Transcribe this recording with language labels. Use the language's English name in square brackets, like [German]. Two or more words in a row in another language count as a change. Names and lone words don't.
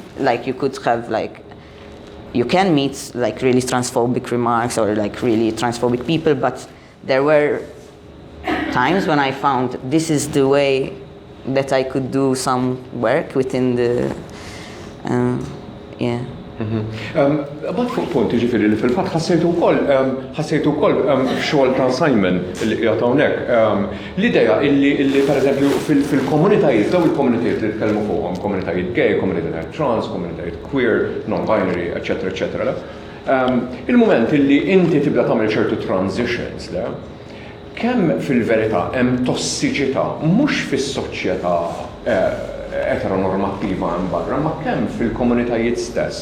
[English] Like, you could have like, you can meet like really transphobic remarks or like really transphobic people, but there were times when I found this is the way that I could do some work within the, yeah. [Maltese] Bad fuq punt ġifiri li fil-fatt ħassejtu wkoll f'xogħol ta' Simon li qiegħed hawnhekk l-idea illi pereżempju fil-komunitajiet, dawn il-komunitajiet li tkellmu fuqhom, komunitajiet gay, komunitajiet trans, komunitajiet queer, non-binary, eċetera, eċetera. Il-mument illi inti tibda tagħmel ċertu transitions, kemm fil-verità hemm tossiċità mhux fis-soċjetà eteronormattiva hemm barra, ma kemm fil-komunitajiet stess.